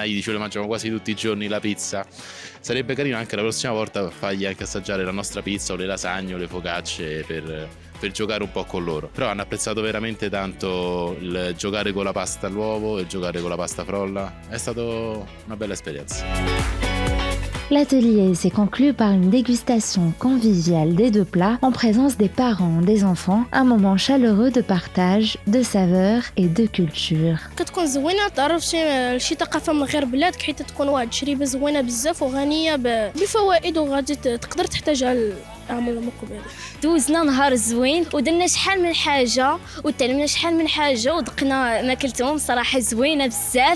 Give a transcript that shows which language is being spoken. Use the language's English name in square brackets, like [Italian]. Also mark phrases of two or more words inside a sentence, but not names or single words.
[Italian] Gli dicevo mangiamo quasi tutti i giorni la pizza. Sarebbe carino anche la prossima volta fargli anche assaggiare la nostra pizza o le lasagne o le focacce per giocare un po' con loro. Però hanno apprezzato veramente tanto il giocare con la pasta all'uovo e giocare con la pasta frolla. È stata una bella esperienza. [French] L'atelier s'est conclu par une dégustation conviviale des deux plats en présence des parents, des enfants, un moment chaleureux de partage, de saveurs et de culture. [Arabic] كتكون زوينه تعرف شي ثقافه من غير بلادك حيت تكون واحد التجربه زوينه بزاف وغنيه بفوائد وغادي تقدر تحتاجها العام المقبل. دوزنا نهار زوين ودرنا شحال من حاجه وتعلمنا شحال من حاجه ودقنا ماكلتهم صراحه زوينه بزاف.